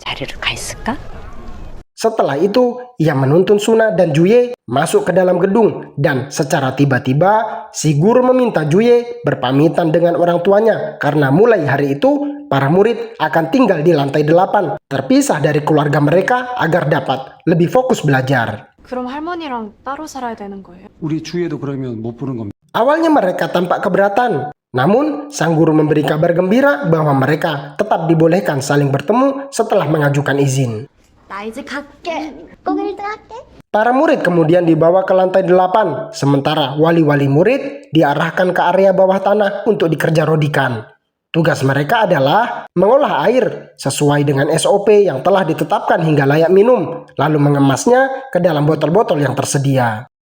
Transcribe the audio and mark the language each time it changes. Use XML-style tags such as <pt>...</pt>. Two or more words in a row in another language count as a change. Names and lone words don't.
<id>Setelah itu, ia menuntun Suna dan Juye masuk ke dalam gedung dan secara tiba-tiba si guru meminta Juye berpamitan dengan orang tuanya karena mulai hari itu para murid akan tinggal di lantai 8, terpisah dari keluarga mereka agar dapat lebih fokus belajar.</id> <ko>그럼 할머니랑 따로 살아야 되는 거예요? 우리 주위에도 그러면 못 부른 겁니다.</ko> <id>Awalnya mereka tampak keberatan, namun sang guru memberi kabar gembira bahwa mereka tetap dibolehkan saling bertemu setelah mengajukan izin.</id> <ko>나 이제 갈게. 꼭 1등 할게.</ko> <id>Para murid kemudian dibawa ke lantai 8, sementara wali-wali murid diarahkan ke area bawah tanah untuk dikerja rodikan. Tugas mereka adalah mengolah air sesuai dengan SOP yang telah ditetapkan hingga layak minum, lalu mengemasnya ke dalam botol-botol yang tersedia.</id>